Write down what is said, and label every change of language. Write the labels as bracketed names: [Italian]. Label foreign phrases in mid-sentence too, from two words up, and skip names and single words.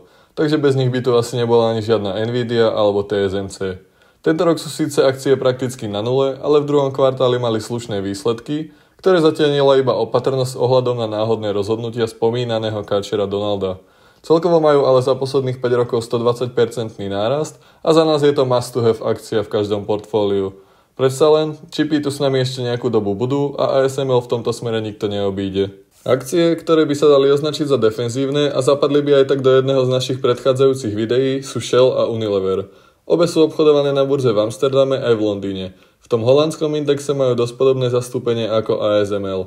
[Slovak] Takže bez nich by tu asi nebola ani žiadna Nvidia alebo TSMC. Tento rok sú síce akcie prakticky na nule, ale v druhom kvartáli mali slušné výsledky, ktoré zatiaľ iba opatrnosť ohľadom na náhodné rozhodnutia spomínaného káčera Donalda. Celkovo majú ale za posledných 5 rokov 120% nárast a za nás je to [English] must to have [Slovak] akcia v každom portfóliu. Predsa len, čipy tu s nami ešte nejakú dobu budú a ASML v tomto smere nikto neobíde. Akcie, ktoré by sa dali označiť za defenzívne a zapadli by aj tak do jedného z našich predchádzajúcich videí, sú Shell a Unilever. Obe sú obchodované na burze v Amsterdame aj v Londýne. V tom holandskom indexe majú dosť podobné zastúpenie ako ASML.